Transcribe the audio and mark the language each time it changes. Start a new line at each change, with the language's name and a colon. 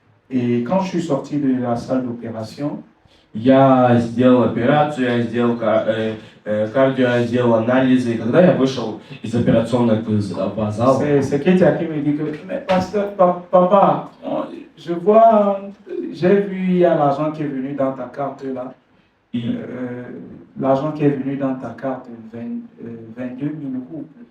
French: Et quand je suis sorti de la salle d'opération,
Russian: Я сделал операцию, я сделал кардиоотдел, анализы. И когда я вышел из операционной зала,
French: C'est Ketia qui me dit que, mais pasteur, papa, je vois, j'ai vu, il y a l'argent qui est venu dans ta carte là.
Russian: и
French: L'argent qui est venu dans ta carte, 22 000 roubles.